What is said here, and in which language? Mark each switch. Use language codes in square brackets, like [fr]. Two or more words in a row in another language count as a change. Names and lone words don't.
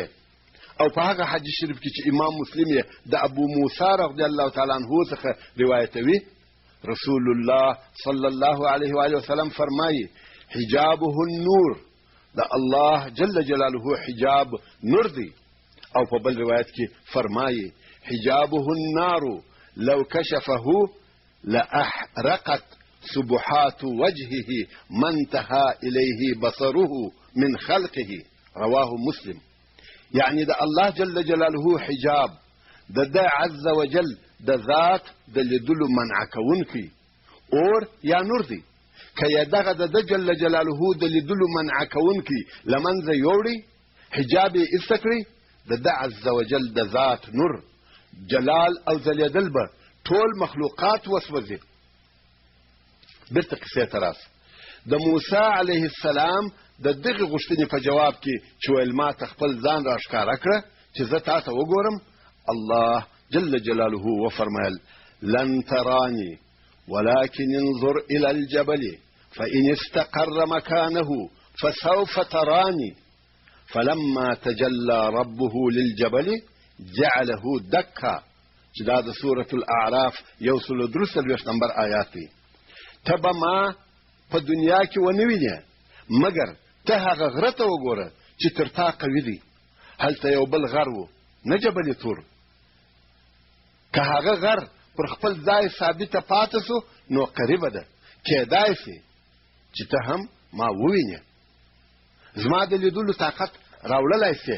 [ps] او په هغه حدیث شریف کې چې امام مسلم یې د ابو موسی [ar] رضی الله تعالی عنه [ps] څخه روایتوي [ar] رسول الله صلی الله علیه و آله وسلم [ps] فرمایي [ar] حجابه النور. [ps] د الله [ar] جل جلاله [ps] حجاب نور دی. او په بل روایت کې فرمایي [ar] حجابه النار لو كشفه لاحرقت سبحات وجهه ما انتهى اليه بصره من خلقه رواه مسلم. [ps] یعنی د الله [ar] جل جلاله [ps] حجاب د ده [ar] عز وجل [ps] د ذات د لیدلو منع کوونکی اور یا نور دی. که یې دغه د ده [ar] جل جلاله [ps] د لیدلو منع کوونکی له منځه یوړي، حجاب یې ایسته کړي، د ده [ar] عز وجل [ps] د ذات نور جلال او ځلېدل به ټول مخلوقات وسوځي. بیرته کیسې ته راسه. د موسی [ar] علیه السلام [ps] د دغې غوښتنې په جواب کې چې ویل ما ته خپل ځان راښکاره کړه چې زه تا ته وګورم، الله [ar] جل جلاله [ps] وفرمایل [ar] لن تراني ولكن انظر إلى الجبل فإن استقر مكانه فسوف تراني فلما تجلى ربه للجبل جعله دكا. [ps] چې دا د سورة الاعراف 133 نمبر آیات دی. ته به ما په دنیا کې ونه وینې، مګر ته هغه غره ته وګوره چې تر تا قوي دی. هلته یو بل غر و نه جبل تور. که هغه غر پر خپل ځای ثابته پاتې سو نو قریبه ده، کیدای سي چې ته هم ما ووینې، زما د لیدلو طاقت راوړلی سي.